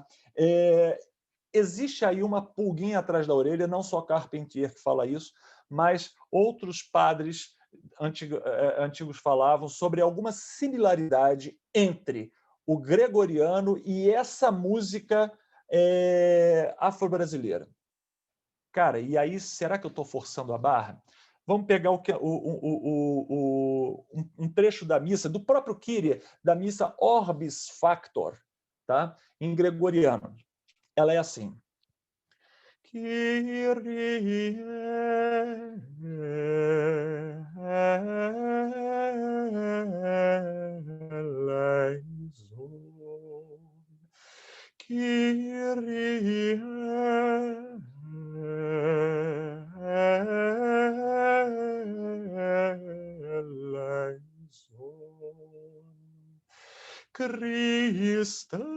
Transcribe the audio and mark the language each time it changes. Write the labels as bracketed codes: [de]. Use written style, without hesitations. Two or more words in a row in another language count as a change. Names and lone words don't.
[pt] Existe aí uma pulguinha atrás da orelha, não só Carpentier que fala isso, mas outros padres antigos falavam sobre alguma similaridade entre o gregoriano e essa música afro-brasileira. Cara, e aí, será que eu estou forçando a barra? Vamos pegar um trecho da missa, do próprio Kyrie, da missa Orbis Factor, tá? Em gregoriano. Ela é assim. [la] Kyrie eleison, Kyrie eleison, Christe